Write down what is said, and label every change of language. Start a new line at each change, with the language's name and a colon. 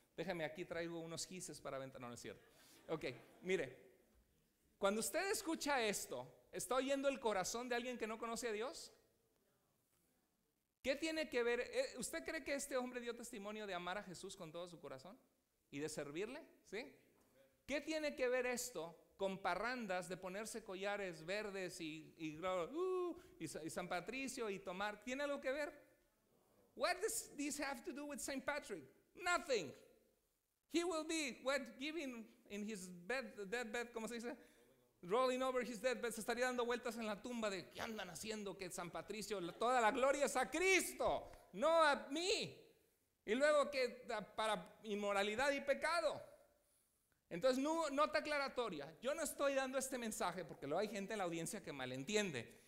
Spanish: Déjame, aquí traigo unos gises para aventar. No es cierto. Ok, mire, cuando usted escucha esto, ¿está oyendo el corazón de alguien que no conoce a Dios? ¿Qué tiene que ver? ¿Usted cree que este hombre dio testimonio de amar a Jesús con todo su corazón y de servirle? ¿Sí? ¿Qué tiene que ver esto con parrandas de ponerse collares verdes y San Patricio y tomar? ¿Tiene algo que ver?
English: What does this have to do with Saint Patrick? Nothing. He will be giving in his deathbed,
Spanish: ¿cómo se dice?
English: Rolling over his deathbed.
Spanish: Se estaría dando vueltas en la tumba de ¿qué andan haciendo? Que San Patricio, toda la gloria es a Cristo, no a mí. Y luego que para inmoralidad y pecado. Entonces, nota aclaratoria. Yo no estoy dando este mensaje porque luego hay gente en la audiencia que malentiende.